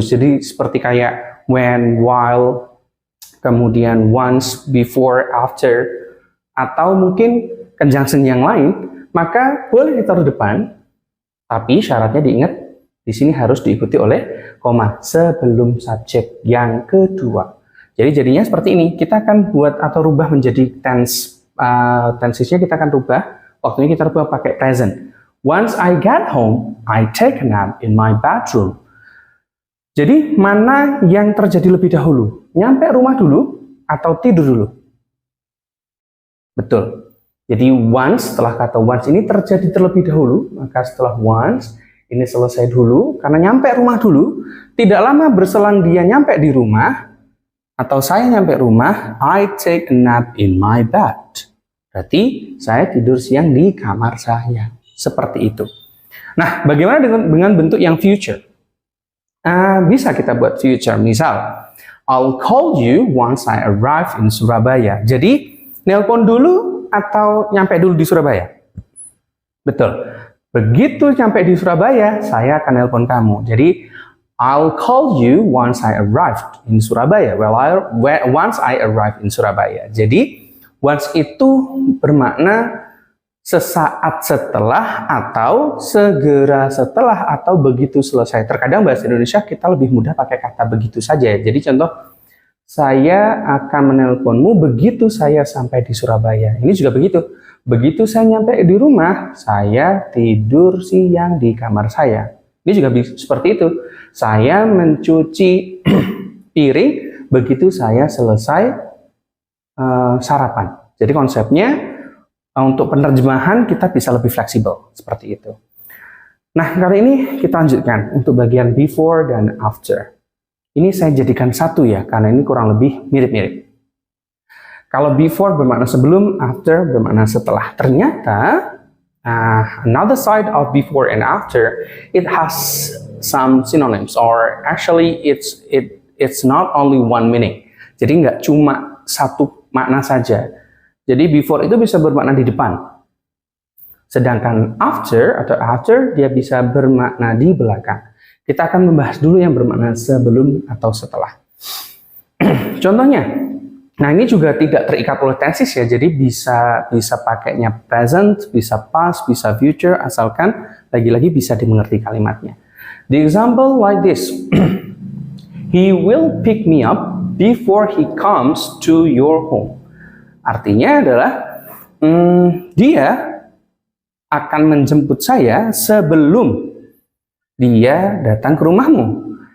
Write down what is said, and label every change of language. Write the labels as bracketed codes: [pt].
[id] Jadi seperti kayak when, while, kemudian once, before, after, atau mungkin conjunction yang lain, maka boleh ditaruh depan. Tapi syaratnya diingat, di sini harus diikuti oleh koma sebelum subjek yang kedua. Jadi jadinya seperti ini. Kita akan buat atau rubah menjadi tense. Tensesnya kita akan rubah. Waktunya kita rubah pakai present. [en] Once I get home, I take a nap in my bedroom. [id] Jadi mana yang terjadi lebih dahulu? Nyampe rumah dulu atau tidur dulu? Betul. Jadi once, setelah kata once ini terjadi terlebih dahulu, maka setelah once ini selesai dulu, karena nyampe rumah dulu, tidak lama berselang dia nyampe di rumah, atau saya nyampe rumah, [en] I take a nap in my bed. [id] Berarti saya tidur siang di kamar saya. Seperti itu. Nah, bagaimana dengan bentuk yang future? Bisa kita buat future, misal, [en] I'll call you once I arrive in Surabaya. [id] Jadi, nelpon dulu atau nyampe dulu di Surabaya? Betul. Begitu sampai di Surabaya, saya akan nelpon kamu. [en] Jadi, I'll call you once I arrived in Surabaya. Once I arrived in Surabaya. [id] Jadi, once itu bermakna sesaat setelah atau segera setelah atau begitu selesai. Terkadang bahasa Indonesia kita lebih mudah pakai kata begitu saja. Jadi contoh, saya akan menelponmu begitu saya sampai di Surabaya. Ini juga begitu. Begitu saya nyampe di rumah, saya tidur siang di kamar saya. Ini juga seperti itu. Saya mencuci piring begitu saya selesai sarapan. Jadi konsepnya untuk penerjemahan kita bisa lebih fleksibel seperti itu. Nah, kali ini kita lanjutkan untuk bagian before dan after. Ini saya jadikan satu ya, karena ini kurang lebih mirip-mirip. Kalau before bermakna sebelum, after bermakna setelah. [en] Ternyata another side of before and after, it has some synonyms, or actually it's not only one meaning. [id] Jadi nggak cuma satu makna saja. Jadi before itu bisa bermakna di depan. Sedangkan after dia bisa bermakna di belakang. Kita akan membahas dulu yang bermakna sebelum atau setelah. Contohnya, nah ini juga tidak terikat oleh tenses ya, jadi bisa pakainya present, bisa past, bisa future, asalkan lagi-lagi bisa dimengerti kalimatnya. [en] The example like this, he will pick me up before he comes to your home. [id] Artinya adalah dia akan menjemput saya sebelum dia datang ke rumahmu.